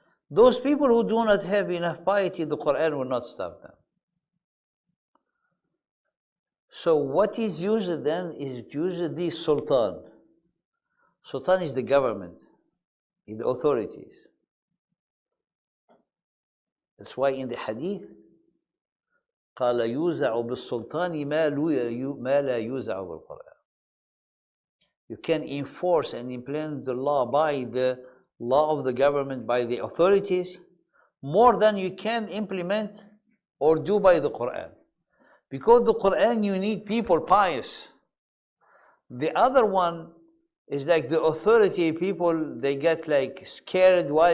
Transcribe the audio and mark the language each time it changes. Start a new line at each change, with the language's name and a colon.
English: Those people who do not have enough piety, the Quran will not stop them. So what is used then is used the sultan. Sultan is the government, is the authorities. That's why in the hadith,
Arabic: قال يوزع بالسلطان ما لا يوزع بالقرآن.
English: You can enforce and implement the law by the law of the government, by the authorities, more than you can implement or do by the Quran. Because the Quran, you need people pious. The other one is like the authority people, they get like scared. Why?